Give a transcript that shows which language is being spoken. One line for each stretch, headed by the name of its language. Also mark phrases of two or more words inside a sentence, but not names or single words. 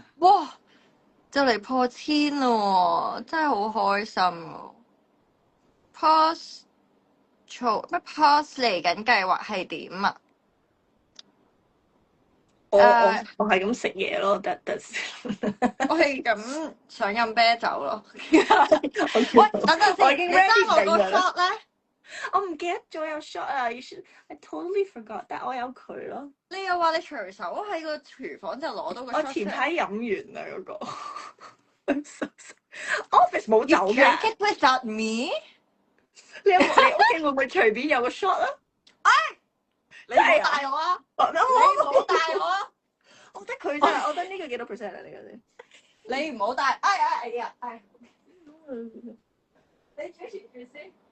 Cantonese: 哇，就嚟破1000咯，真係好開心啊 ！Pause 咩 Pause 嚟緊計劃係點啊？我係咁食嘢咯，得。我係咁想飲啤酒咯。喂，等陣先，我已經 ready 我個 shot 咧。我唔記得咗有 shot 啊 ！
English: I totally forgot，
Cantonese: 但我有佢咯。你又話你隨手喺個廚房就攞到個 shot 我前排飲完啦嗰個。Office 冇酒嘅。
English: Drink it without me？
Cantonese: 你屋企會唔會隨便有個 shot 啊？你唔好帶我啊！你唔好帶我啊！我覺得佢真係，我覺得呢個幾多 percent 啊？呢個先。你唔好帶，哎呀！你主持住先。